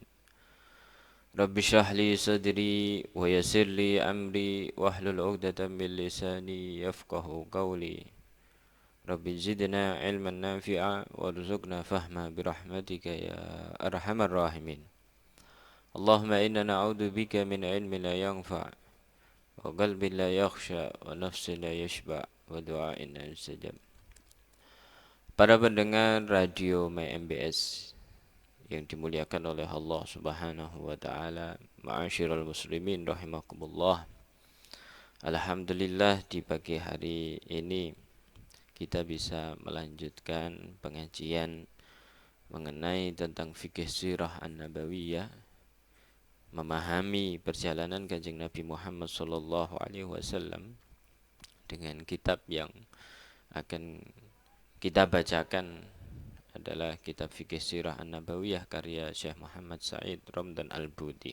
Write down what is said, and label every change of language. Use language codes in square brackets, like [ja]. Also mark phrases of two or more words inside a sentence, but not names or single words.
[ar] رب اشرح لي صدري ويسر لي أمري واحلل عقدة من لساني يفقهوا قولي. رب زدنا علما نافعا وارزقنا فهما برحمتك يا أرحم الراحمين. اللهم إنا نعوذ بك من علم لا ينفع وقلب لا يخشع ونفس لا تشبع ودعاء لا يستجاب. [id] Para pendengar radio MBS yang dimuliakan oleh Allah [ar] سبحانه وتعالى, معاشر المسلمين رحمكم الله. [id] Alhamdulillah di pagi hari ini kita bisa melanjutkan pengajian mengenai tentang fikih sirah an-nabawiyah, memahami perjalanan Kanjeng Nabi Muhammad [ar] صلى الله عليه وسلم [id] dengan kitab yang akan kita bacakan adalah kitab Fikih Sirah An-Nabawiyah karya Syekh Muhammad Said Ramdan Al-Budi.